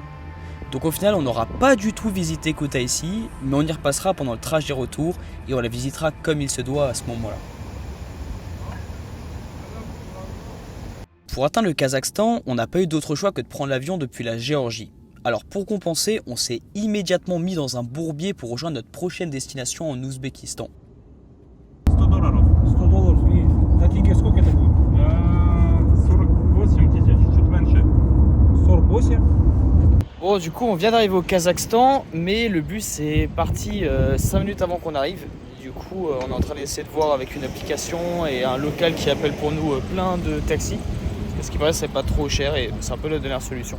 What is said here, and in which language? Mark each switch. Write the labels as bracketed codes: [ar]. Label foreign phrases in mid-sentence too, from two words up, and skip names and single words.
[fr] Donc au final, on n'aura pas du tout visité Kutaisi, mais on y repassera pendant le trajet retour et on la visitera comme il se doit à ce moment-là. Pour atteindre le Kazakhstan, on n'a pas eu d'autre choix que de prendre l'avion depuis la Géorgie. Alors pour compenser, on s'est immédiatement mis dans un bourbier pour rejoindre notre prochaine destination en Ouzbékistan. [ru] $100. 100 долларов. И на тенге сколько это будет? 48 тысяч, чуть меньше. 48. [fr] Bon, du coup, on vient d'arriver au Kazakhstan, mais le bus est parti 5 minutes avant qu'on arrive. Du coup, on est en train d'essayer de voir avec une application et un local qui appelle pour nous plein de taxis. Parce que ce qui paraît, c'est pas trop cher et c'est un peu la dernière solution.